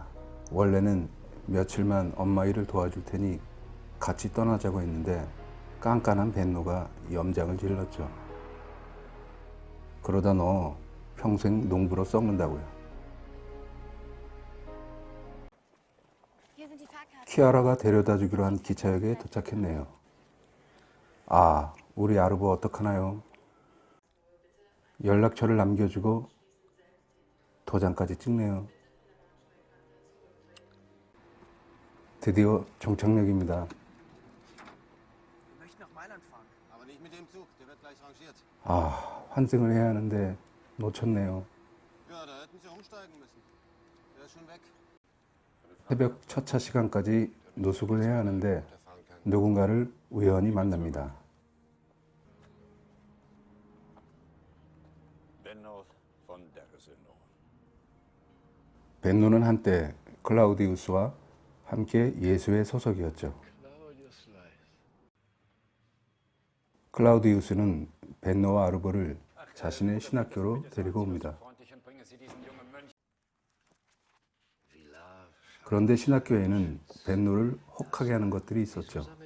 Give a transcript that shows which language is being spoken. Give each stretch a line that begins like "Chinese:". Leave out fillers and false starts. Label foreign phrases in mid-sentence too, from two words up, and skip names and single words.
Korean: 원래는 며칠만 엄마 일을 도와줄 테니 같이 떠나자고 했는데 깐깐한 벤노가 염장을 질렀죠. 그러다 너 평생 농부로 썩는다고요.
German: Hier sind die Fahrkarten.
Korean: 키아라가 데려다 주기로 한 기차역에 도착했네요. 아, 우리 아르보 어떡하나요? 연락처를 남겨주고 도장까지 찍네요. 드디어 종착역입니다.
German: Aber nicht mit dem Zug, der wird gleich rangiert.
Korean: 아, 환승을 해야 하는데 놓쳤네요.
German: Ja, da hätten Sie umsteigen müssen. Der ist schon weg.
Korean: 새벽 첫 차 시간까지 노숙을 해야 하는데 누군가를 우연히 만납니다.
German: Benno von der Gesinnung.
Korean: 벤노는 한때 클라우디우스와 함께 예수의 소속이었죠. 클라우디우스는 벤노와 아르보를 자신의 신학교로 데리고 옵니다. 그런데 신학교에는 벤노를 혹하게 하는 것들이 있었죠.